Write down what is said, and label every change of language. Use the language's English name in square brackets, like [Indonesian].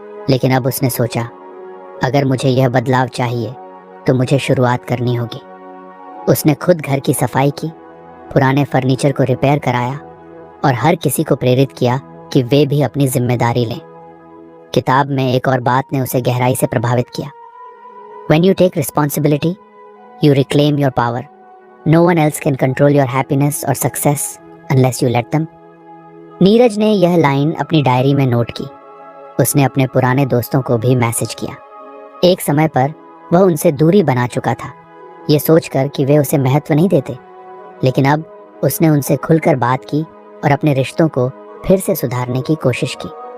[Hindi] लेकिन अब उसने सोचा, अगर मुझे यह बदलाव चाहिए तो मुझे शुरुआत करनी होगी. उसने खुद घर की सफाई की, पुराने फर्नीचर को रिपेयर कराया और हर किसी को प्रेरित किया कि वे भी अपनी जिम्मेदारी लें. किताब में एक और बात ने उसे गहराई से प्रभावित किया. [English] When you take responsibility, you reclaim your power. No one else can control your happiness or success unless you let them. [Hindi] Neeraj ने यह लाइन अपनी डायरी में नोट की. उसने अपने पुराने दोस्तों को भी मैसेज किया. एक समय पर वह उनसे दूरी बना चुका था, ये सोचकर कि वे उसे महत्व नहीं देते. लेकिन अब उसने उनसे खुलकर बात की और अपने रिश्तों को फिर से सुधारने की कोशिश की.